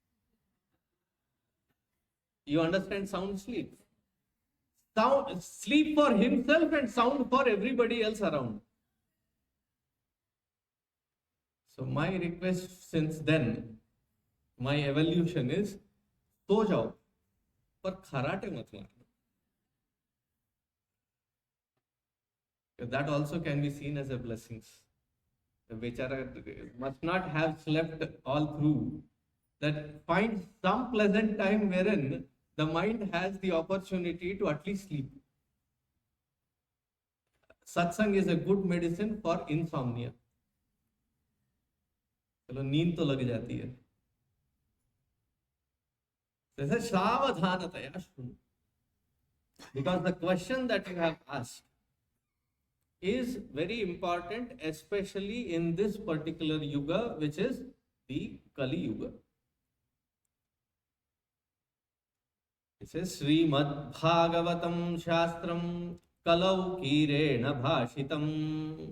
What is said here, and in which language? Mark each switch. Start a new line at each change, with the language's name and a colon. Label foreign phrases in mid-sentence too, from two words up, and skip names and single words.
English: You understand sound sleep? Sound, sleep for himself and sound for everybody else around. So my request since then, my evolution is,
Hindi: सो जाओ, पर खर्राटे मत मारना.
English: That also can be seen as a blessing. The Bechara must not have slept all through. That finds some pleasant time wherein the mind has the opportunity to at least sleep. Satsang is a good medicine for insomnia.
Hindi: चलो नींद तो लग जाती है.
Sanskrit: जैसे सावधानतया शृणु.
English: Because the question that you have asked is very important, especially in this particular yuga, which is the Kali Yuga. It says
Sanskrit: श्रीमद्भागवतम् शास्त्रम् कलौ कीरेण भाषितम्.